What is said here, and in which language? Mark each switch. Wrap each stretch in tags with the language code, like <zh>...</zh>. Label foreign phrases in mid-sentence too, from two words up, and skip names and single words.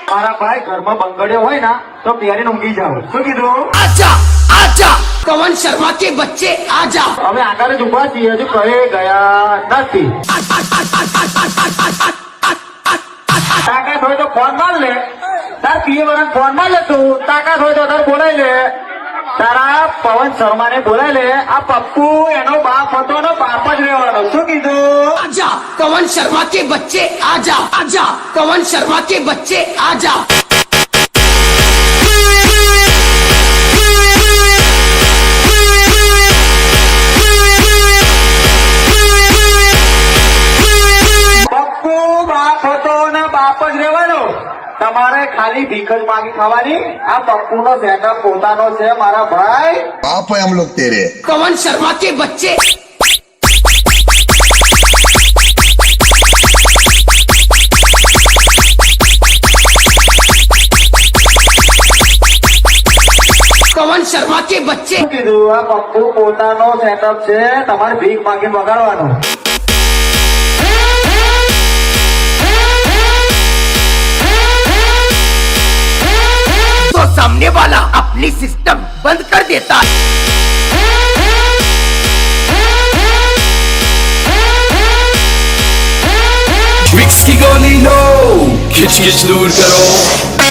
<gu>તારા ભાઈ ઘરમાં બંગડ્યો હોય ને તો પહેરીને ઊંઘી જાવ. શું કીધું?</gu> <hi>आजा आजा पवन शर्मा के बच्चे आजा</hi> <gu>અમે આગળ જ ઉભા છીએ, હજુ કહે ગયા નથી. તાકાત હોય તો ફોન માર લે, તાર પીએ વાળા ફોન માર લે તું. તાકાત હોય તો તાર બોલાય લે, તારા પવન શર્મા ને બોલાય લે. આ પપ્પુ એનો બાપ હતો ને બાપ જ રહેવાનો. શું કીધું?</gu> <hi>आजा पवन शर्मा के बच्चे आजा आजा पवन शर्मा के बच्चे आजा</hi> <gu>પપ્પુ બાપ હતો ને બાપ જ રહેવાનો. તમારે ખાલી ભીખ જ માગી ખાવાની. આ પપ્પુ નો સેટઅપ પોતાનો છે મારા ભાઈ.</gu> <hi>बाप है हम लोग तेरे। पवन शर्मा के बच्चे पवन शर्मा के बच्चे</hi> <gu>શું કીધું? આ પપ્પુ પોતાનો સેટઅપ છે, તમારે ભીખ માગીને વગાડવાનું.</gu> <hi>तो सामने वाला अपनी सिस्टम बंद कर देता है Tricks की गोली लो, खिच खिच दूर करो.</hi>